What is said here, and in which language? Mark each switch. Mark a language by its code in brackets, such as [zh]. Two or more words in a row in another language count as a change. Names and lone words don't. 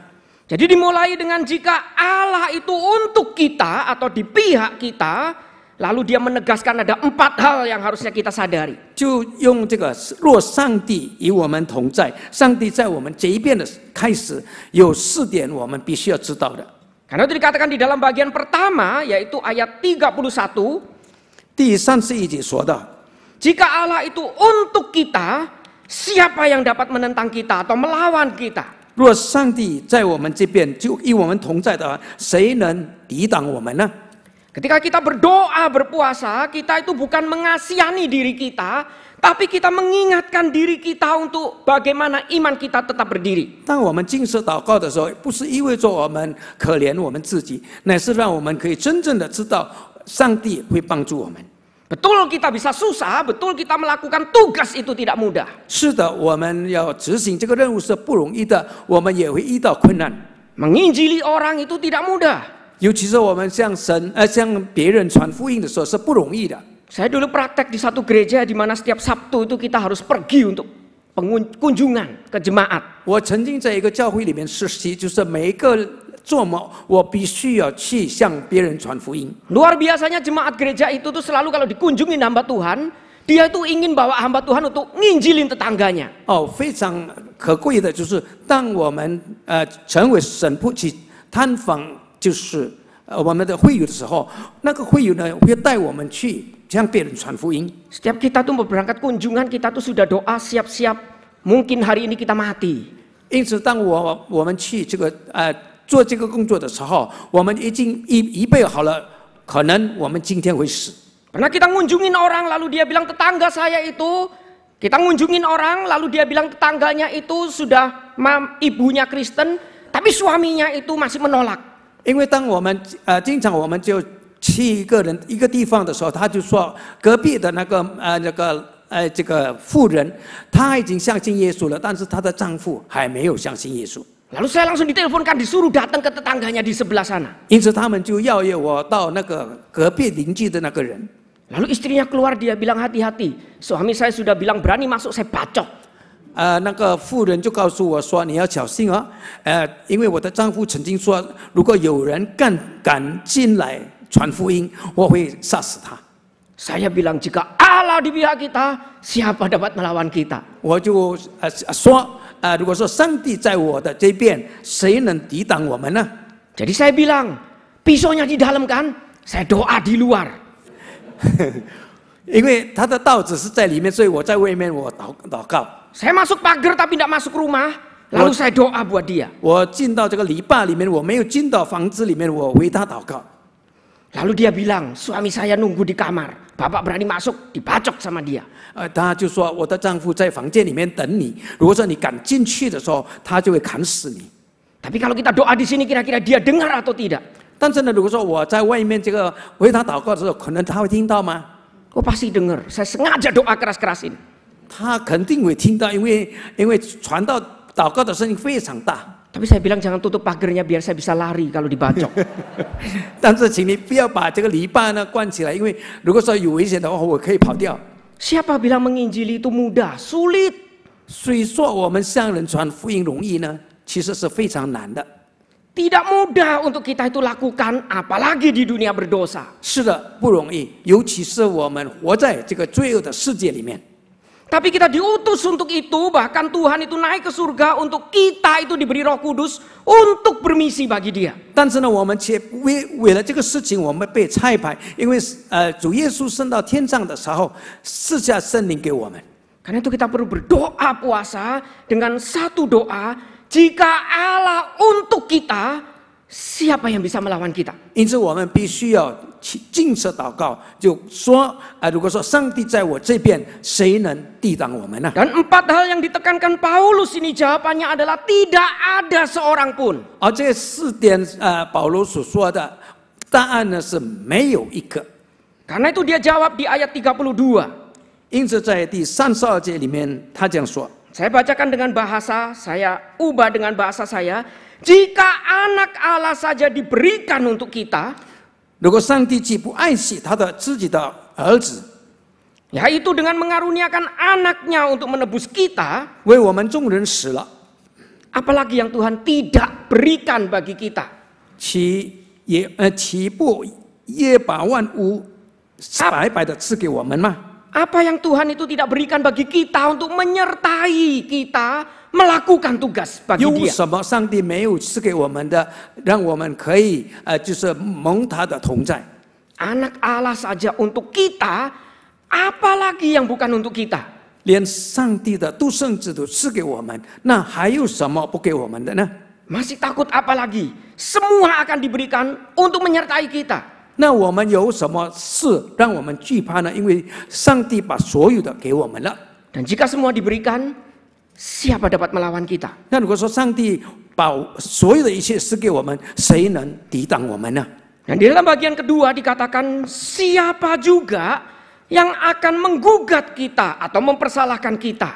[id] Jadi dimulai dengan jika Allah itu untuk kita atau di pihak kita, lalu dia menegaskan ada 4 hal yang harusnya kita sadari. [zh] 就用这个，若上帝与我们同在，上帝在我们这一边的开始，有4点我们必须要知道的。 [id] Karena itu dikatakan di dalam bagian pertama, yaitu ayat 31. [zh] 第31节说到， [id] Jika Allah itu untuk kita, siapa yang dapat menentang kita atau melawan kita? [zh] 若上帝在我们这边，就与我们同在的话，谁能抵挡我们呢？ [id] Ketika kita berdoa, berpuasa, kita itu bukan mengasihani diri kita, tapi kita mengingatkan diri kita untuk bagaimana iman kita tetap berdiri. [zh] 当我们禁食祷告的时候，不是意味着我们可怜我们自己，乃是让我们可以真正的知道上帝会帮助我们。 [id] Betul kita bisa susah, betul kita melakukan tugas itu tidak mudah. [zh] 是的，我们要执行这个任务是不容易的，我们也会遇到困难。 [id] Menginjili orang itu tidak mudah. [zh] 尤其是我们向别人传福音的时候是不容易的。 [id] Saya dulu praktek di satu gereja di mana setiap Sabtu itu kita harus pergi untuk kunjungan ke jemaat. [zh] 我曾经在一个教会里面实习，就是每一个周末我必须要去向别人传福音。 [id] Luar biasanya jemaat gereja itu tuh selalu kalau dikunjungin hamba Tuhan, dia itu ingin bawa hamba Tuhan untuk nginjilin tetangganya. [zh] 非常可贵的就是，当我们成为神父去探访，就是我们的会友的时候，那个会友呢会带我们去向别人传福音。 [id] Setiap kita tuh mau berangkat kunjungan, kita tuh sudah doa siap-siap. Mungkin hari ini kita mati. [zh] 因此，当我们去这个做这个工作的时候，我们已经预备好了，可能我们今天会死。 [id] Pernah kita ngunjungin orang lalu dia bilang tetangga saya itu, kita ngunjungin orang lalu dia bilang tetangganya itu sudah ibunya Kristen, tapi suaminya itu masih menolak. [zh] 因为当我们经常我们就去一个地方的时候，他就说隔壁的这个妇人，她已经相信耶稣了，但是她的丈夫还没有相信耶稣。 [id] Lalu saya langsung diteleponkan, disuruh datang ke tetangganya di sebelah sana. [zh] 因此他们就邀约我到那个隔壁邻居的那个人。 [id] Lalu istrinya keluar, dia bilang hati-hati. Suami saya sudah bilang berani masuk, saya bacok. [zh] 那个妇人就告诉我说：“你要小心哦，因为我的丈夫曾经说，如果有人敢进来传福音，我会杀死他。” [id] Saya bilang jika Allah di pihak kita, siapa dapat melawan kita? [zh] 我就说，如果说上帝在我的这边，谁能抵挡我们呢？ [id] Jadi saya bilang, pisaunya di dalam kan? Saya doa di luar. [zh] 因为他的刀子是在里面，所以我在外面我祷告。 [id] Saya masuk pagar tapi tidak masuk rumah, lalu saya doa buat dia. [zh] 我进到这个篱笆里面，我没有进到房子里面，我为他祷告。 [id] Lalu dia bilang, suami saya nunggu di kamar. Bapak berani masuk, dibacok sama dia. [zh] 他就说我的丈夫在房间里面等你，如果说你敢进去的时候，他就会砍死你。 [id] Tapi kalau kita doa di sini, kira-kira dia dengar atau tidak? [zh] 但是呢，如果说我在外面这个为他祷告的时候，可能他会听到吗？ [id] Oh pasti dengar. Saya sengaja doa keras-kerasin. [zh] 他肯定会听到，因为传到祷告的声音非常大。 [id] Tapi saya bilang jangan tutup pagernya biar saya bisa lari kalau dibacok. [zh] 但是请你不要把这个篱笆呢关起来，因为如果说有危险的话，我可以跑掉。 [id] Siapa bilang menginjili itu mudah? Sulit. [zh] 所以说，我们向人传福音容易呢，其实是非常难的。 [id] Tidak mudah untuk kita itu lakukan, apalagi di dunia berdosa. [zh] 是的，不容易，尤其是我们活在这个罪恶的世界里面。 [id] Tapi kita diutus untuk itu, bahkan Tuhan itu naik ke surga untuk kita itu diberi Roh Kudus untuk bermisi bagi Dia. [zh] 但是呢，我们却为了这个事情，我们被差派，因为主耶稣升到天上的时候，赐下圣灵给我们。 [id] Karena itu kita perlu berdoa puasa dengan satu doa, jika Allah untuk kita, siapa yang bisa melawan kita? [zh] 因此，我们必须要禁食祷告，就说如果说上帝在我这边，谁能抵挡我们呢？ [id] Dan 4 hal yang ditekankan Paulus ini jawabannya adalah tidak ada seorang pun. [zh] 而这4点保罗所说的答案呢是没有一个。 [id] Karena itu dia jawab di ayat 32. [zh] 因此，在第32节里面，他这样说。 [id] Saya bacakan dengan bahasa, saya ubah dengan bahasa saya. Jika anak Allah saja diberikan untuk kita, [zh] 如果上帝既不爱惜他的自己的儿子， [id] yaitu dengan mengaruniakan anaknya untuk menebus kita, [zh] 为我们众人死了， [id] apalagi yang Tuhan tidak berikan bagi kita. [zh] 岂不也把万物白白的赐给我们吗？ [id] Apa yang Tuhan itu tidak berikan bagi kita untuk menyertai kita melakukan tugas bagi [zh] 有 [id] Dia? [zh] 什么上帝没有赐给我们的，让我们可以就是蒙他的同在？ [id] Anak Allah saja untuk kita, apalagi yang bukan untuk kita? [zh] 连上帝的独生子都赐给我们，那还有什么不给我们的呢？ [id] Masih takut apa lagi? Semua akan diberikan untuk menyertai kita. [zh] 那我们有什么事让我们惧怕呢？因为上帝把所有的给我们了。 [id] Dan jika semua diberikan, siapa dapat melawan kita? [zh] 那如果说上帝把所有的一切赐给我们，谁能抵挡我们呢？ [id] Dan di dalam bagian kedua dikatakan siapa juga yang akan menggugat kita atau mempersalahkan kita.